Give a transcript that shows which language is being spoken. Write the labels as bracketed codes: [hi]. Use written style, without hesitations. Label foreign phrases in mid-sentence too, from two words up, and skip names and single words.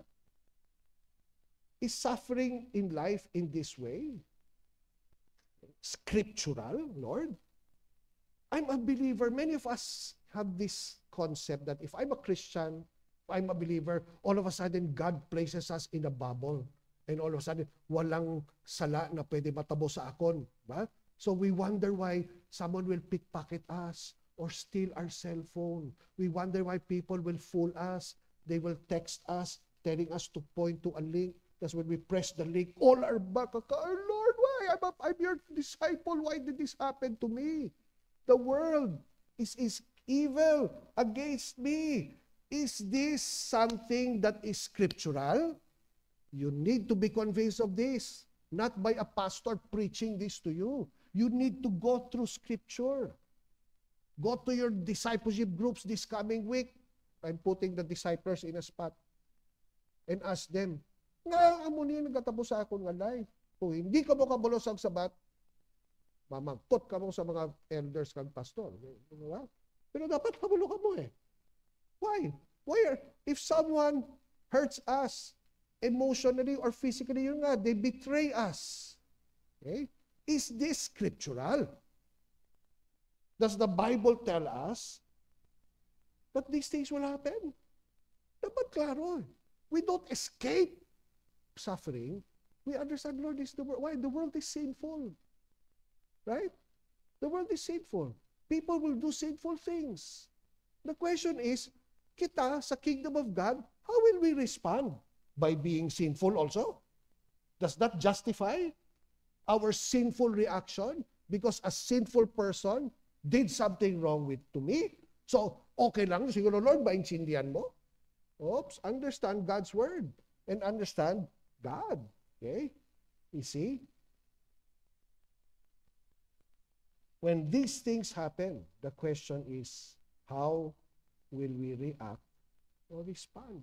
[en] Is suffering in life in this way scriptural, Lord? I'm a believer. Many of us have this concept that if I'm a Christian, if I'm a believer, all of a sudden God places us in a bubble. And all of a sudden, [hil] walang sala na pwede matabo sa akon. Ba? [en] So we wonder why someone will pickpocket us or steal our cell phone. We wonder why people will fool us. They will text us, telling us to point to a link. That's when we press the link, all our back, oh Lord, why? I'm your disciple. Why did this happen to me? The world is evil against me. Is this something that is scriptural? You need to be convinced of this, not by a pastor preaching this to you. You need to go through Scripture. Go to your discipleship groups this coming week. I'm putting the disciples in a spot. And ask them, [hil] nga amo ni nagatapos sa akong nga life. Kung hindi ka mo kabulos ang sabat, mamangkot ka mo sa mga elders kang pastor. Diba? Pero dapat kabulo ka mo eh. [en] Why? If someone hurts us emotionally or physically, [hil] yun nga, [en] they betray us. Okay? Is this scriptural? Does the Bible tell us that these things will happen? [hil] Dapat klaro. [en] We don't escape suffering. We understand, Lord, is the world. Why? The world is sinful. Right? The world is sinful. People will do sinful things. The question is, [hil] kita sa [en] kingdom of God, how will we respond? By being sinful also? Does that justify our sinful reaction? Because a sinful person did something wrong to me? So, [hil] okay lang, siguro, Lord, maintindihan mo? [en] Oops, understand God's word and understand God. Okay? You see? When these things happen, the question is, how will we react or respond?